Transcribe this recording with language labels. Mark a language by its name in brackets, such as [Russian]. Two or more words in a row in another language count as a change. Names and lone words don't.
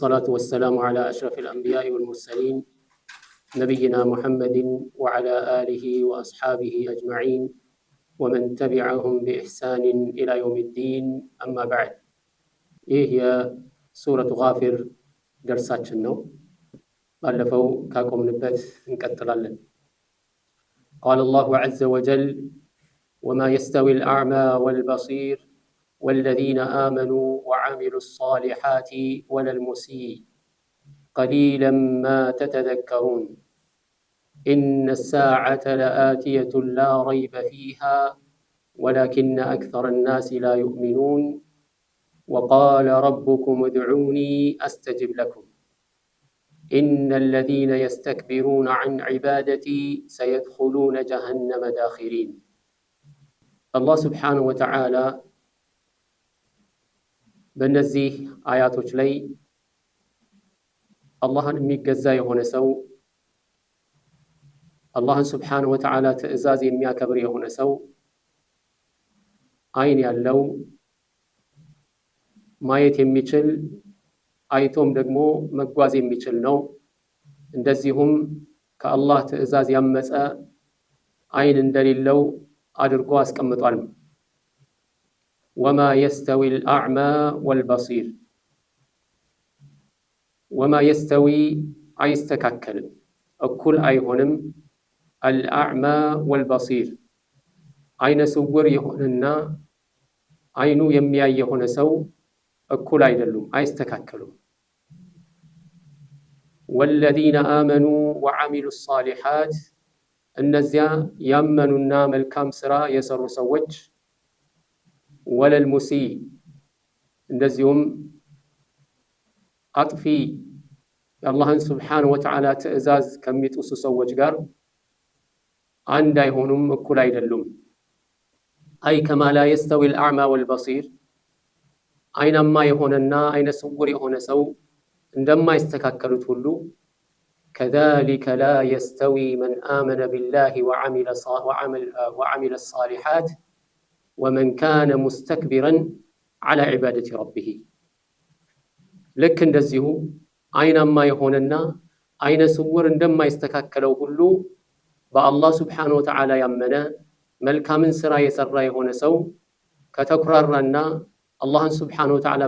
[Arabic] الصلاة والسلام على أشرف الأنبياء والمرسلين نبينا محمد وعلى آله وأصحابه أجمعين ومن تبعهم بإحسان إلى يوم الدين أما بعد. هي سورة غافر درساتنا [Amharic] ነው። ባለፈው ካቆምንበት እንቀጥላለን። [Arabic] قال الله عز وجل وما يستوي الأعمى والبصير والذين آمنوا وعملوا الصالحات ولا المسيء قليلا ما تتذكرون إن الساعة لآتية لا ريب فيها ولكن أكثر الناس لا يؤمنون وقال ربكم ادعوني أستجب لكم إن الذين يستكبرون عن عبادتي سيدخلون جهنم داخرين. الله سبحانه وتعالى [Amharic] በእነዚህ አያቶች ላይ አላህን የሚገዛ የሆነ ሰው አላህን [Arabic] سبحانه وتعالى [Amharic] ትዕዛዝ የሚያከብር የሆነ ሰው አይን ያለው ማየት የሚችል አይቶም ደግሞ መጓዝ የሚችል ነው። እንደዚሁም ከአላህ ትዕዛዝ ያመፀ አይን እንደሌለው አድርጎ አስቀምጧል። [Arabic] وما يستوي الأعمى والبصير وما يستوي [Amharic] አይስተካከል እኩል አይሆንም [Arabic] الأعمى والبصير [Amharic] አይነ ስውር የሆነና አይኑ የሚያይ የሆነ ሰው እኩል አይደሉም፣ አይስተካከሉም። [Arabic] والذين آمنوا وعملوا الصالحات [Amharic] እነዚያ ያመኑና መልካም ስራ የሰሩ ሰዎች [Arabic] ولا المسيء [Amharic] እንደዚሁም አጥፊ የአላህን [Arabic] سبحانه وتعالى [Amharic] ትዕዛዝ ከሚጥሱ ሰዎች ጋር አንድ አይሆኑም፣ እኩል አይደሉም። [Arabic] أي كما لا يستوي الأعمى والبصير [Amharic] አይናማ የሆነና አይነ ስውር የሆነ ሰው እንደማይስተካከሉት ሁሉ [Arabic] كذلك لا يستوي من آمن بالله وعمل الصالحات ومن كان مستكبرا على عبادة ربه [Amharic] ልክ እንደዚሁ አይናማ የሆነና አይነ ስውር እንደማይስተካከለው ሁሉ በአላህ [Arabic] سبحانه وتعالى [Amharic] ያመነ መልካምን ስራ የሰራ የሆነ ሰው ከተኩራራና አላህን [Arabic] سبحانه وتعالى